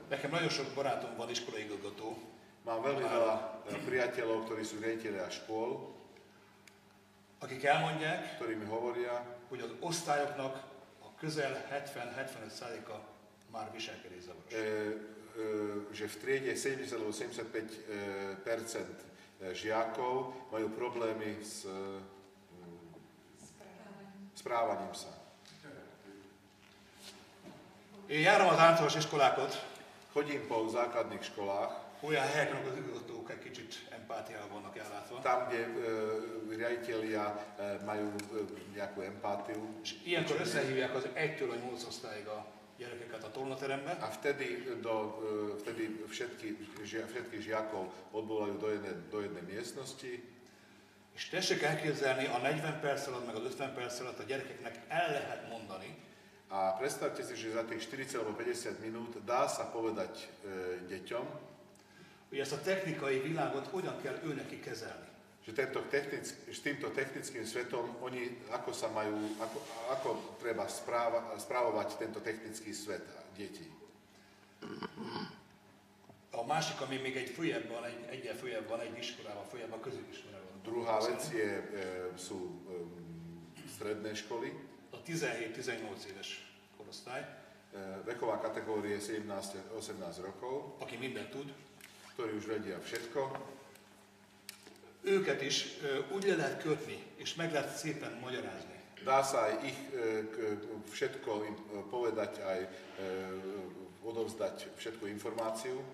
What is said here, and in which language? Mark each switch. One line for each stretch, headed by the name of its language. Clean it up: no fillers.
Hungarian: Nekem nagyon sok barátom van iskolaigazgató,
Slovak: Mám veľmi veľa priateľov, ktorí sú riaditelia škôl,
Hungarian: akik elmondják,
Slovak: ktorí mi hovoria,
Hungarian: hogy az osztályoknak a közel 70-75%-a már viselkedészavaros.
Slovak: Že v triede 70-75% žiakov majú problémy s správaním sa.
Hungarian: Én járom az általános iskolákat,
Slovak: Chodím po základných školách,
Hungarian: olyan helyeken, ahol az igazgatók egy kicsit empátiával vannak ellátva.
Slovak: tam, kde riaditelia majú nejakú empatiu.
Hungarian: És ilyenkor összehívják az 1-től a 8 osztályig a gyerekeket a tornaterembe,
Slovak: A vtedy všetkých žiakov odvolajú do jednej miestnosti
Hungarian: és tessék elképzelni, a 40 perc alatt, meg az 50 perc alatt a gyerekeknek el lehet mondani,
Slovak: a predstavte si, že za tých 40 alebo 50 minút dá sa povedať deťom,
Hungarian: hogy ezt a technikai világot hogyan kell őneki kezelni.
Slovak: že s týmto technickým svetom ako treba správovať tento technický svet detí.
Hungarian: A másik, ami még egyel följebb van, egy iskolával följebb, a középiskolában.
Slovak: Druhá vec sú stredné školy,
Hungarian: A 17-18 éves korosztály,
Slovak: veková kategórie 17-18 rokov,
Hungarian: aki mindent tud,
Slovak: ktorí už vedia všetko.
Hungarian: őket is úgy le lehet kötni, és meg lehet szépen magyarázni,
Slovak: Dá sa aj ich všetko im povedať, aj odovzdať všetku informáciu